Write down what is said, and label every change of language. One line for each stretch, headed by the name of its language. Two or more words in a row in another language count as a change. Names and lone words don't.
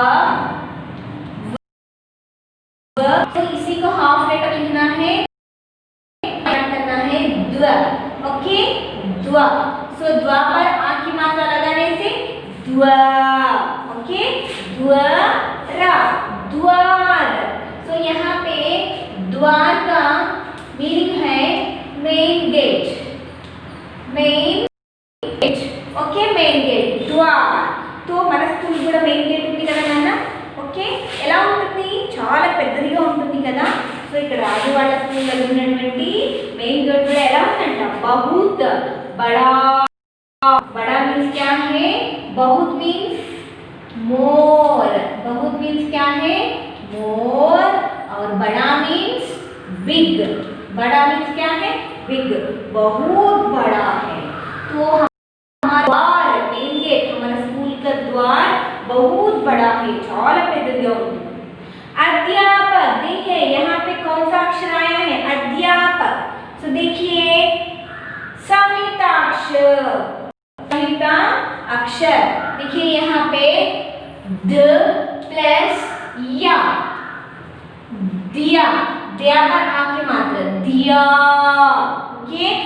Hindi: तो इसी को
English: half letter
Hindi: लिखना है करना है द्व ओके द्व सो द्व पर आ की मात्रा लगाने से द्व ओके द्वार सो यहाँ पे द्वार का मीनिंग है
English: main gate okay main gate
Hindi: द्वार तो
Telugu: మన స్కూల్ కూడా
English: main gate
Telugu: ఉంది కదా నాన్న ఓకే ఎలా ఉంటుంది చాలా పెద్దదిగా ఉంటుంది కదా సో ఇక్కడ రాజు వాళ్ళ స్కూల్ లో ఉన్నటువంటి
English: main gate
Telugu: కూడా ఎలా ఉందంట बहुत
Hindi: बड़ा मीन्स क्या है बहुत
English: means more
Hindi: बहुत मीन्स क्या है मोर और बड़ा
English: means big
Hindi: बड़ा मीन्स क्या है बिग बहुत बड़ा है तो हमारा द्वार
English: main gate
Hindi: हमारा स्कूल का द्वार बहुत बड़ा है
Telugu: చాలా పెద్దదిగా ఉంది
Hindi: अध्यापक देखिए यहाँ पे कौन सा अक्षर आया है अध्यापक तो देखिए संयुक्ताक्षर देखिए यहाँ पे द प्लस या दिया पर आपकी मात्रा दिया ओके